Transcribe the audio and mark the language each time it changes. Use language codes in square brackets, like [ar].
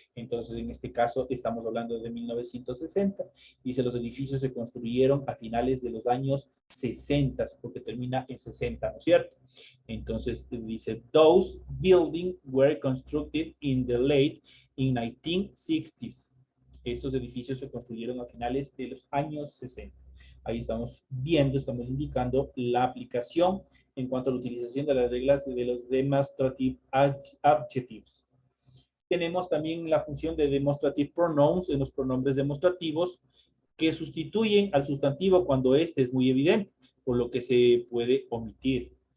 [es] Entonces, en este caso, estamos hablando de 1960. Dice, los edificios se construyeron a finales de los años 60, porque termina en 60, ¿no es cierto? Entonces, dice, [en] those buildings were constructed in the late 1960s. [es] Estos edificios se construyeron a finales de los años 60. Ahí estamos viendo, estamos indicando la aplicación en cuanto a la utilización de las reglas de los demonstrative adjectives. Tenemos también la función de demonstrative pronouns en los pronombres demostrativos que sustituyen al sustantivo cuando este es muy evidente, por lo que se puede omitir.